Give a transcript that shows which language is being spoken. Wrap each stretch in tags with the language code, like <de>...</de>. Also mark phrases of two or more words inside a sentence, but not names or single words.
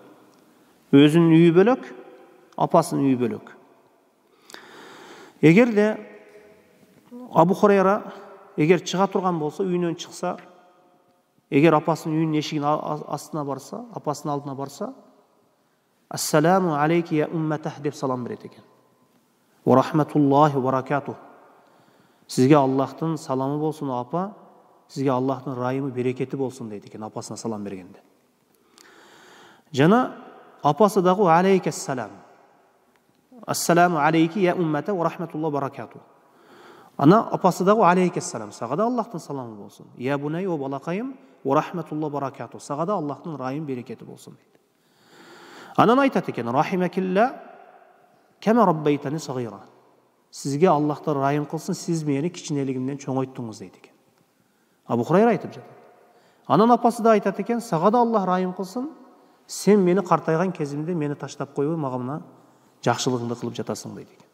<ky>Өзүнүн үйү бөлөк, апасынын үйү бөлөк. Эгерде Абу Хурайра чыга турган болсо, үйүнөн чыкса, эгер апасынын үйүнүн эшигинин астына барса, апасынын алдына барса,</ky> <ar>السلام عليك يا أمتاه</ar> <ky>деп салам берет экен.</ky> <ar>ورحمة الله وبركاته.</ar> <ky>Сизге Аллахтын саламы болсун апа, сизге Аллахтын райымы, берекети болсун дейт экен апасына салам бергенде. Жана апасы дагы алейкассалам.</ky> <ar>السلام عليك يا أمتاه ورحمة الله وبركاته.</ar> <ky>Ана апасы дагы алейкассалам. Сага да Аллахтын саламы болсун.</ky> <ar>يا بني</ar> <ky>о балакайым</ky> <ar>ورحمة الله وبركاته.</ar> <ky>Сага да Аллахтын райым, берекети болсун дейт. Анан айтат экен:</ky> <ar>رحمك الله كما ربيتني صغيرا.</ar> <ky>Сизге Аллахтар райым кылсын, сиз мени кичинелигимден чоңойттуңуз дейт экен. Абу Хурайра айтып жатат. Анан апасы да айтат экен: сага да Аллах райым кылсын, сен мени картайган кезимде мени таштап койбой, мага мына жакшылыгыңды кылып жатасың дейт экен.</ky>